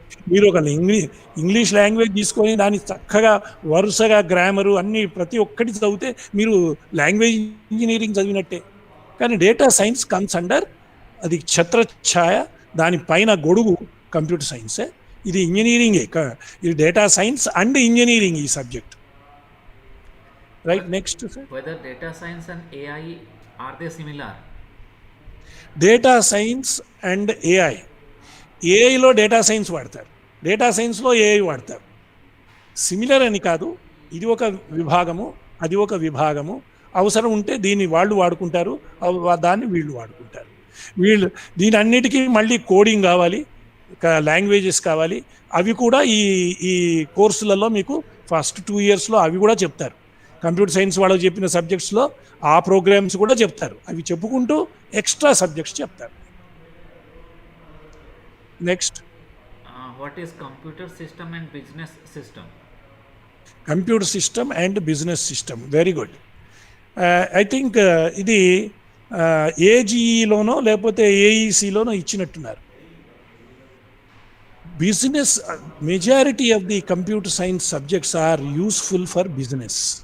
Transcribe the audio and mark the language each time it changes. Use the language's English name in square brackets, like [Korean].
[Telugu] మీరు ఒక English language తీసుకొని దాన్ని చక్కగా వరుసగా గ్రామరు అన్నీ ప్రతి ఒక్కటి చదివితే మీరు లాంగ్వేజ్ ఇంజనీరింగ్ చదివినట్టే. కానీ డేటా సైన్స్ కమ్స్ అండర్, అది ఛత్రఛాయ, దానిపైన గొడుగు కంప్యూటర్ సైన్సే. ఇది ఇంజనీరింగే, ఇది డేటా సైన్స్ అండ్ ఇంజనీరింగ్ ఈ subject. [English] Right, next. Whether data science and AI, are they similar? [Telugu] Data science and ఏఐలో data science వాడతారు, డేటా సైన్స్లో ఏఐ వాడతారు. సిమిలర్ అని కాదు, ఇది ఒక విభాగము, అది ఒక విభాగము. అవసరం ఉంటే దీన్ని వాళ్ళు వాడుకుంటారు, దాన్ని వీళ్ళు వాడుకుంటారు. దీని అన్నిటికీ మళ్ళీ కోడింగ్ కావాలి, లాంగ్వేజెస్ కావాలి. అవి కూడా ఈ కోర్సులలో మీకు ఫస్ట్ 2 yearsలో అవి కూడా చెప్తారు. కంప్యూటర్ సైన్స్ వాళ్ళకి చెప్పిన సబ్జెక్ట్స్లో ఆ ప్రోగ్రామ్స్ కూడా చెప్తారు. అవి చెప్పుకుంటూ ఎక్స్ట్రా సబ్జెక్ట్స్ చెప్తారు. [English] Next. What is computer system and business system? Computer system and business system, very good. I think [Telugu] ఇది ఏజీఈలోనో లేకపోతే ఏఈసీలోనో ఇచ్చినట్టున్నారు. [English] Business, majority of the computer science subjects are useful for business.